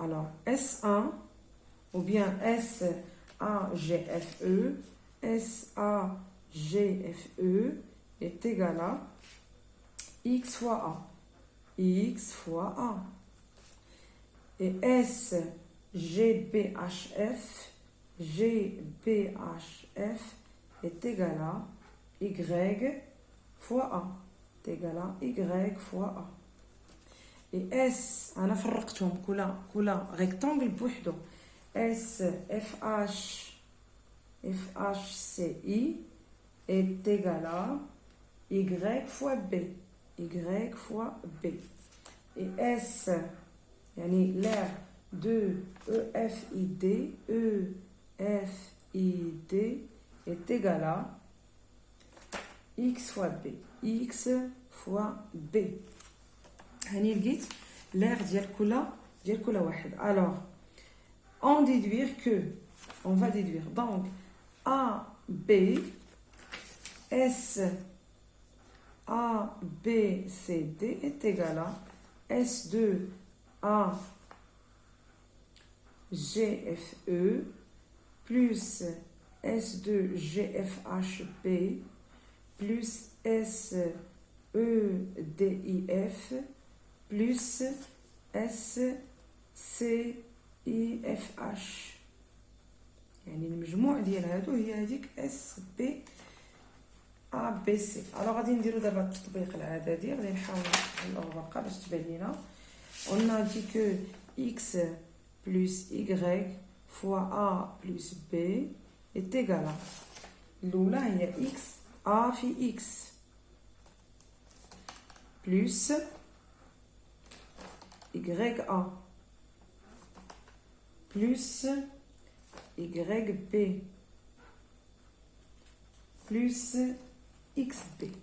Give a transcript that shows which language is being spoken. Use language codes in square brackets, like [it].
[fr] Alors S1 ou bien SAGFE, SAGFE est égal à X fois A. X fois A. Et SGBHF, GBHF est égal à Y fois A. est égal à Y fois A. [ar] Et S, أنا فرقتهم كل rectangle بوحدو. [fr] S FHCI est égal à Y fois B. Y fois B. Et S, يعني l'aire de EFID, EFID est égal à X fois B. X fois B. [ar] هاني لقيت l'aire ديال كل واحد. [fr] Alors, on va déduire donc A, B, S, A, B, C, D est égal à S2, A, GFE plus S2, GFHB plus SEDIF plus SCIFH. [ar] يعني المجموع ديال هادو هي هذيك اس بي ا بي سي. الوغ غادي نديرو دابا التطبيق العددي. غادي نحاول نحلو الورقه باش تبان لينا. [fr] on a dit que x plus y fois a plus b est égal à [ar] الاولى هي [fr] x a في x plus y a plus YB plus XB.